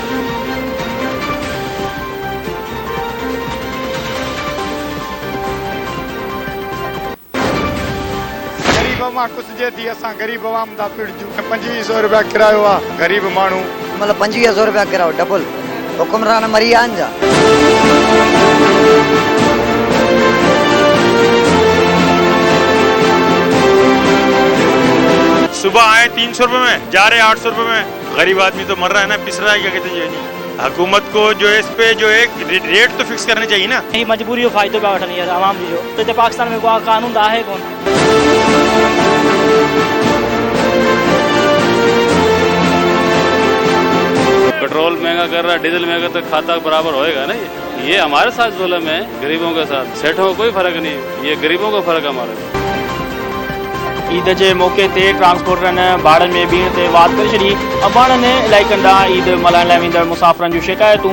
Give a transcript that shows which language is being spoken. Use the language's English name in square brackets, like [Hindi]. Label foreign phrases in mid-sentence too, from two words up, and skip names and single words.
[Sindhi] कुझु थी असां ग़रीब आवाम था पिड़जूं। 2500 रुपया किरायो आहे। ग़रीब माण्हू मतलब 2500 रुपया किरायो डबल। हुकुमरान मरी आहिनि जा। [Urdu] صبح آئے 300 روپے میں، جا رہے 800 روپے میں. غریب آدمی تو مر رہا ہے نا، پس رہا ہے۔ کیا کہتے ہیں، حکومت کو جو ہے اس پہ جو ہے ریٹ تو فکس کرنی چاہیے نا. [Sindhi] ही मजबूरी जो फ़ाइदो पिया वठनि यार आवाम जो। तो हिते पाकिस्तान में को कानून आहे कोन। [Urdu] پیٹرول مہنگا کر رہا ہے، ڈیزل مہنگا، تو کھاتا برابر ہوئے گا نا. یہ ہمارے ساتھ ظلم ہے، غریبوں کے ساتھ۔ سیٹھوں کو کوئی فرق نہیں، یہ غریبوں کا فرق ہمارے. [Sindhi] ईद के मौके ते ट्रांसपोर्टरनि भाड़नि में बीहण ते वाद करे छॾी। अबाणनि इलाइक़नि ॾांहुं ईद मल्हाइण लाइ वेंदड़ मुसाफ़िरनि जूं शिकायतूं।